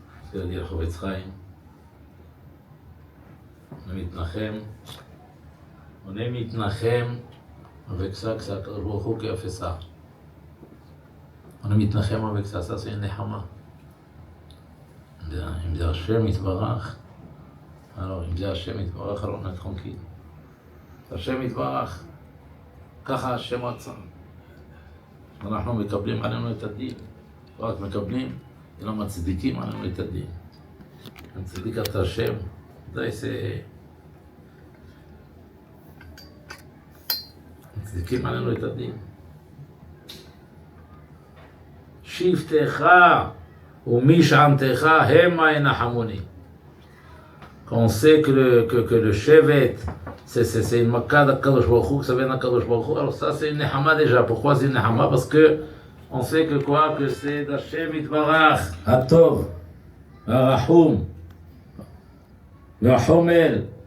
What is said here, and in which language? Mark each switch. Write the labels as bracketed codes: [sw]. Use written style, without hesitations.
[fr] C'est à dire Chofetz Chaim, on est mitnachem avec ça, que c'est Akadosh Baruch Hu qui a fait ça. On est mitnachem avec ça, ça c'est une nechama. Il me dit Hashem Yitbarach, alors il me dit Hashem Yitbarach, alors on est tranquille. [he] Hashem Yitbarach, ככה השם רצה. אנחנו מקבלים עלינו את הדין, לא רק מקבלים, אלא מצדיקים עלינו את הדין. מצדיק את השם, די זה... מצדיקים עלינו את הדין. שבטך ומשענתך המה ינחמוני. [fr] Quand on sait que le shevet, c'est une makkah d'Akadosh Baruch Hu, que ça vient d'Akadosh Baruch Hu, alors ça c'est une nehama déjà. Pourquoi c'est une nehama? Parce que on sait que quoi? Que c'est d'Hashem Yitbarach, Hatov, Harachum, Vahomel.